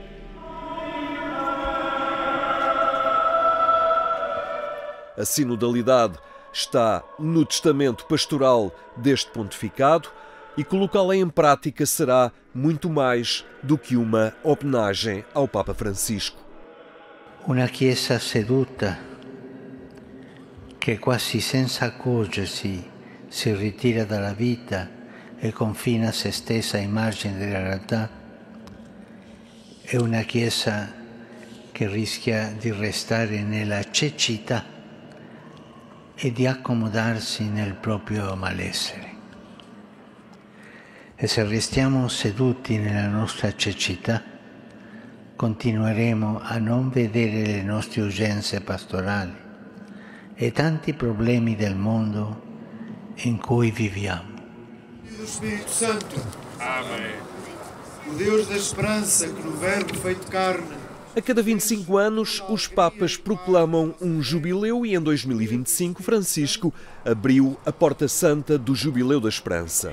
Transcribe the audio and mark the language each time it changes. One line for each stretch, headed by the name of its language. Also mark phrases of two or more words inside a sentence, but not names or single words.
Portuguese: A sinodalidade está no testamento pastoral deste pontificado e colocá-la em prática será muito mais do que uma homenagem ao Papa Francisco.
Italian: Una Chiesa seduta che quasi senza accorgersi si ritira dalla vita e confina se stessa ai margini della realtà, è una Chiesa che rischia di restare nella cecità e di accomodarsi nel proprio malessere. E se restiamo seduti nella nostra cecità, continueremo a non vedere le nostre urgenze pastorali e tanti problemi del mondo in cui viviamo.
Portuguese: Do Espírito Santo. Amém. O Deus da esperança que no Verbo feito carne. A cada 25 anos, os Papas proclamam um jubileu e em 2025 Francisco abriu a Porta Santa do Jubileu da Esperança.